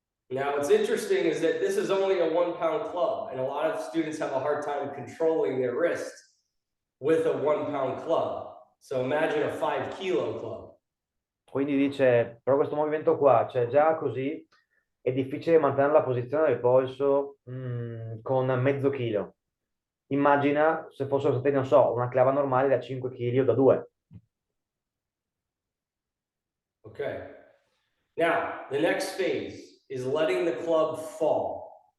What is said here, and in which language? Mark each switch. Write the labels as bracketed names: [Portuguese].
[English] Now, what's interesting is that this is only a 1-pound club, and a lot of students have a hard time controlling their wrist with a 1-pound club. So imagine a 5-kilo club. [Italian] Quindi dice, però questo movimento qua, cioè già così è difficile mantenere la posizione del polso con mezzo chilo. Immagina se fossero stati, non so, una clava normale da 5 kg o da 2. [English] Okay. Now, the next phase is letting the club fall.